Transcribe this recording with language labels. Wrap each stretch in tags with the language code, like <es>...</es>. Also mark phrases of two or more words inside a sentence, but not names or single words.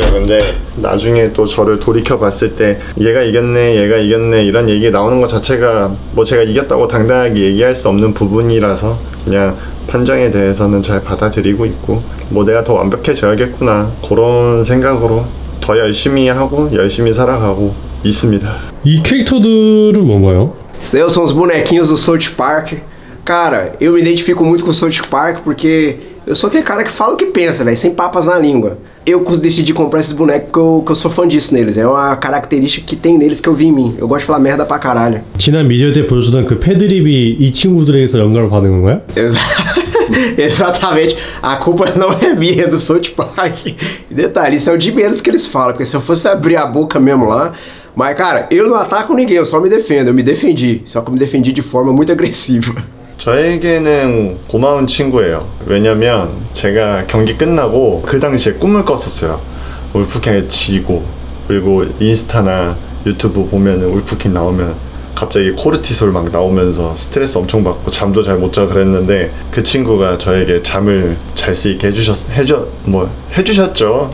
<ko>근데 나중에 또 저를 돌이켜 봤을 때 얘가 이겼네 이런 얘기 나오는 것 자체가 뭐 제가 이겼다고 당당하게 얘기할 수 없는 부분이라서 그냥 판정에 대해서는 잘 받아들이고 있고 뭐 내가 더 완벽해져야겠구나 그런 생각으로 더 열심히 하고 열심히 살아가고 있습니다. 이 캐릭터들은 뭔가요?</ko> <pt>Esses são os bonequinhos do South Park. Cara, eu me identifico muito com o South Park porque eu sou aquele cara que fala o que pensa, velho, sem papas na língua. Eu decidi comprar esses bonecos porque eu sou fã disso neles. É uma característica que tem neles que eu vi em mim. Eu gosto de falar merda pra caralho.</pt> <ko>지난 미디어 때 보여주던 그 패드립이 이 친구들에게서 영감을 받은 건가요?</ko> <pt>Exatamente. A culpa não é minha, é do South Park. E detalhe, isso é o de menos que eles falam, porque se eu fosse abrir a boca mesmo lá... Mas, cara, eu não ataco ninguém, eu só me defendo. Eu me defendi, só que eu me defendi de forma muito agressiva.</pt> <ko>저에게는 고마운 친구예요. 왜냐면 제가 경기 끝나고 그 당시에 꿈을 꿨었어요. 울프킹에 지고 그리고 인스타나 유튜브 보면은 울프킹 나오면 갑자기 코르티솔 막 나오면서 스트레스 엄청 받고 잠도 잘 못 자 그랬는데 그 친구가 저에게 잠을 잘 수 있게 해주셨죠.</ko>